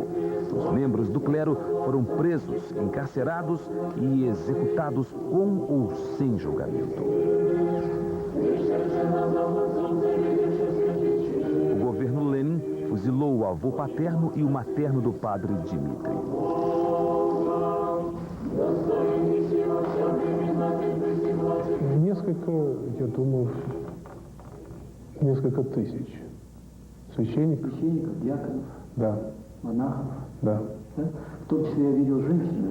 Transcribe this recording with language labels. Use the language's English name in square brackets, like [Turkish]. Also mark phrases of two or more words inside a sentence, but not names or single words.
[Portuguese] Os membros do clero foram presos, encarcerados e executados com ou sem julgamento. O governo Lenin fuzilou o avô paterno e o materno do padre Dmitri. [Russian] Я думаю, несколько тысяч священников. Священников, диаконов? Да. Монахов? Да. В том числе я видел женщины.